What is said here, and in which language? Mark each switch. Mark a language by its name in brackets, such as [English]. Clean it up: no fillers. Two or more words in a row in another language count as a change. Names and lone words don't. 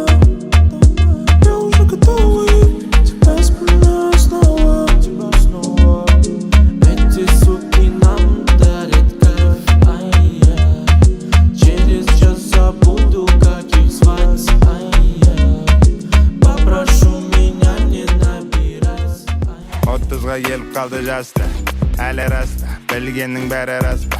[Russian] Я уже готова и тебя вспоминаю снова. Эти суки нам дарят кайф, ай-я. Через час забуду, как их звать, ай-я. Попрошу меня не набирать, ай-я. [Kazakh] 30'ға келіп қалды жаста, әлі раста, білгеннің бәрі рас па?